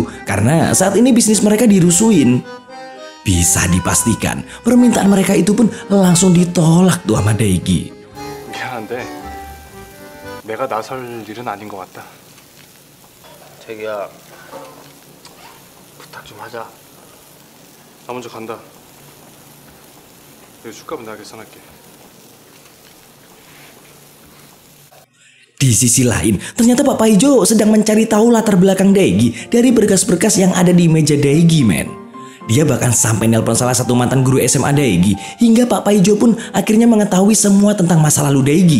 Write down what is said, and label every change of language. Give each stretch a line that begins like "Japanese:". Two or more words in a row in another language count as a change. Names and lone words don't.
Indonesian: Karena saat ini bisnis mereka dirusuin. Bisa dipastikan permintaan mereka itu pun langsung ditolak tuh sama Daegi.
Korean: 미안한데 내가 나설 일은 아닌 것 같다. 자기야, 부탁 좀 하자. 나 먼저 간다. 내 술값은 내가 계산할게.
Indonesian: Di sisi lain, ternyata Pak Paijo sedang mencari tahu latar belakang Daegi dari berkas-berkas yang ada di meja Daegi, men. Dia bahkan sampai nelpon salah satu mantan guru SMA Daegi, hingga Pak Paijo pun akhirnya mengetahui semua tentang masa lalu Daegi.